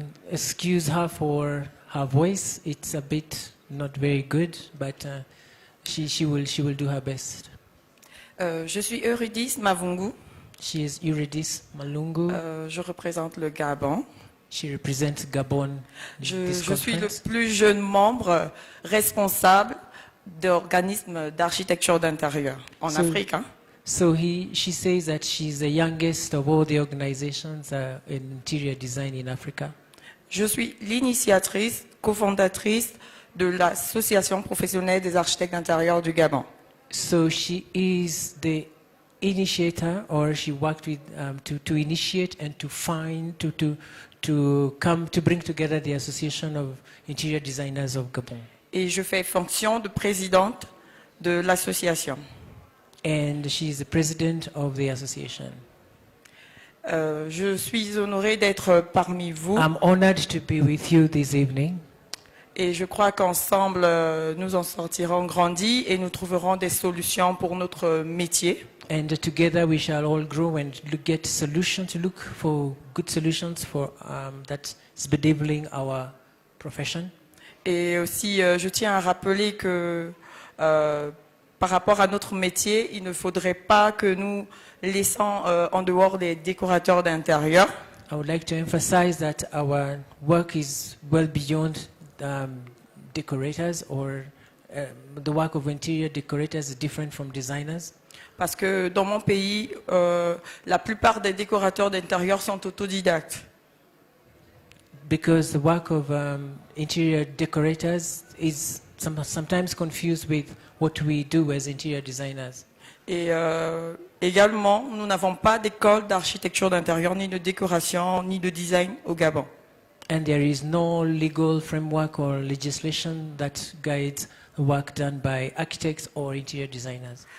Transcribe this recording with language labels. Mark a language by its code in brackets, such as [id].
[en] Excuse her for her voice. It's a bit not very good, but she will do her best. [fr] Je suis Eurydice Mavungu. [en] She is Eurydice Malungu. [fr] Je représente le Gabon. [en] She represents Gabon. [fr] Je suis le plus jeune membre responsable d'organismes d'architecture d'intérieur en Afrique. Hein. [en] So she says that she's the youngest of all the organizations in interior design in Africa. [fr] Je suis l'initiatrice, cofondatrice de l'association professionnelle des architectes d'intérieur du Gabon. [en] So she is the initiator, or she worked with to initiate and to find to bring together the association of interior designers of Gabon. [fr] Et je fais fonction de présidente de l'association. [en] And she is the president of the association. [fr] Je suis honorée d'être parmi vous. [en] I'm honored to be with you this evening. [fr] Et je crois qu'ensemble, nous en sortirons grandis et nous trouverons des solutions pour notre métier. [en] And together we shall all grow and get solutions, to look for good solutions for that's bedeviling our profession. [fr] Et aussi, je tiens à rappeler que par rapport à notre métier, il ne faudrait pas que nous laissons en dehors des décorateurs d'intérieur. [en] I would like to emphasize that our work is well beyond decorators, or the work of interior decorators is different from designers. [fr] Parce que dans mon pays, la plupart des décorateurs d'intérieur sont autodidactes. [en] Because the work of interior decorators is sometimes confused with what we do as interior designers. [fr] Et également, nous n'avons pas d'école d'architecture d'intérieur, ni de décoration, ni de design au Gabon. [en] And there is no legal framework or legislation that guides the work done by architects or interior designers.